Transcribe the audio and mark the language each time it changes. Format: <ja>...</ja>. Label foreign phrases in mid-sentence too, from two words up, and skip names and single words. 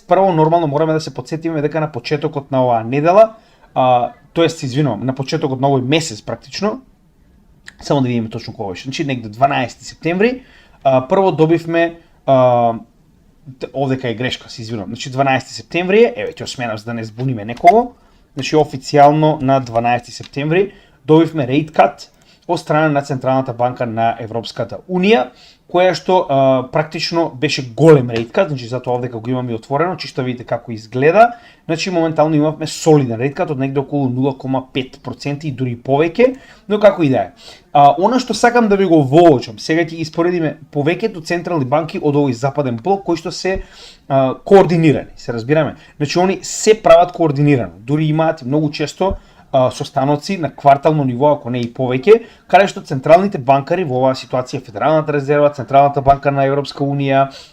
<mk>Прво, нормално мораме да се потсетиме дека на почетокот на оваа недела, тоест, извинувам, на почетокот на овој месец практично, само да видиме точно кога беше, негде 12 септември, прво добивме, овдека е грешка, се извинувам, 12 септември, еве ќе осменам за да не збуниме некого, официјално на 12 септември добивме</mk> <en>rate cut</en> <mk>од страна на Централната банка на Европската Унија, која што практично беше голем</mk> <en>rate cut,</en> <mk>затоа овдека го имаме отворено, чисто видите како изгледа. Моментално имавме солиден</mk> <en>rate cut</en> <mk>од негде околу 0,5% и дури повеќе, но како и да е. Она што сакам да ви го воочам, сега ќе ги споредиме повеќето централни банки од овој западен блок кои што се координирани, се разбираме. Они се прават координирано, дури имаат многу често состаноци на квартално ниво, ако не и повеќе, каде што централните банкари во оваа ситуација, Федералната резерва, Централната банка на Европска Унија,</mk>